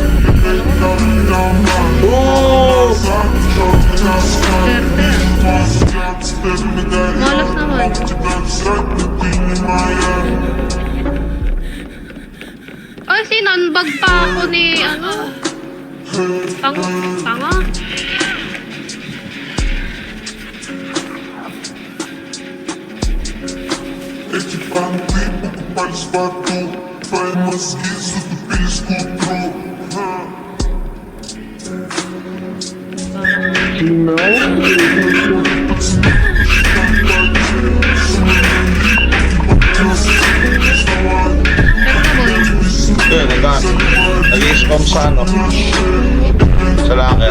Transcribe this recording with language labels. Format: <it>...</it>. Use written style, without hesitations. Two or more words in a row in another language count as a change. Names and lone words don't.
<tl>Oh! Swerte. Malas naman. Ay, sinanbag pa ako ni, tanga.</tl> <ru>Эти понты покупали с борту, твои мозги затупили скутру.</ru> <tl>Teka na, boy. Yun, nag-i-spam sa ano. Sa locker.</tl>